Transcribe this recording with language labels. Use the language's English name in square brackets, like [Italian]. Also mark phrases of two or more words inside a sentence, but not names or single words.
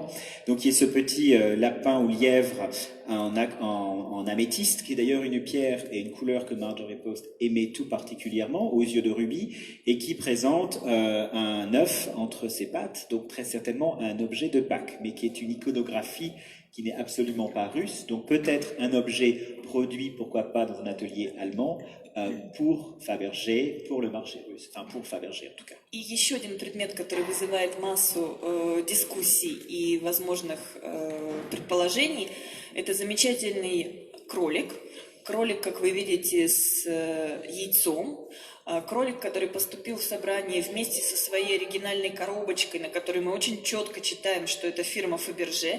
[French] Donc il y a ce petit lapin ou lièvre en améthyste, qui est d'ailleurs une pierre et une couleur que Marjorie Post aimait tout particulièrement, aux yeux de rubis, et qui présente un œuf entre ses pattes, donc très certainement un objet de Pâques, mais qui est une iconographie qui n'est absolument pas russe, donc peut-être un objet produit, pourquoi pas, dans un atelier allemand, pour Fabergé, pour le marché russe, enfin pour Fabergé en tout cas. [Russian] И еще один предмет, который вызывает массу дискуссий и возможных предположений, это замечательный кролик. Кролик, как вы видите, с яйцом. Кролик, который поступил в собрание вместе со своей оригинальной коробочкой, на которой мы очень четко читаем, что это фирма Фаберже.